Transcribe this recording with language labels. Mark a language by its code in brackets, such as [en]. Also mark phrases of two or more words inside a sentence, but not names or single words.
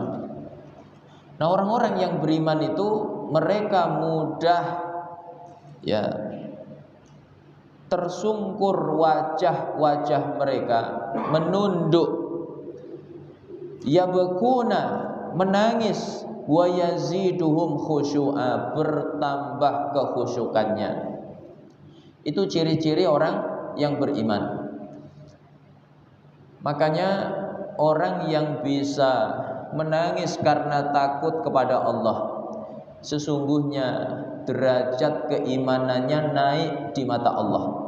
[id] Nah, orang-orang yang beriman itu mereka mudah tersungkur wajah-wajah mereka, menunduk, yabkuna, menangis, [ar] ويزيدهم خشوعا, [id] bertambah kekhusyukannya. Itu ciri-ciri orang yang beriman. Makanya orang yang bisa menangis karena takut kepada Allah, sesungguhnya derajat keimanannya naik di mata Allah.